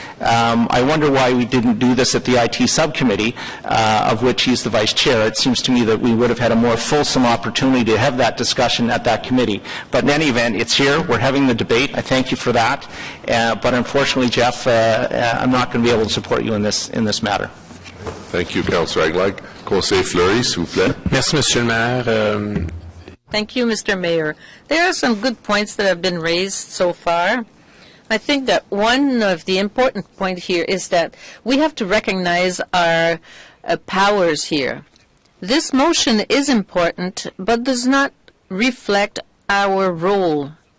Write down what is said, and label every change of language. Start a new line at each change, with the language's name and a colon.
English: I wonder why we didn't do this at the IT subcommittee, of which he's the vice chair. It seems to me that we would have had a more fulsome opportunity to have that discussion at that committee. But in any event, it's here. We're having the debate. I thank you for that. But unfortunately, Jeff, I'm not going to be able to support you in this matter. Thank you, Councillor Aguilar.
French: Conseil Fleury, s'il vous plaît. Merci, Monsieur le Maire.
English: Thank you, Mr. Mayor. There are some good points that have been raised so far. I think that one of the important points here is that we have to recognize our powers here. This motion is important, but does not reflect our role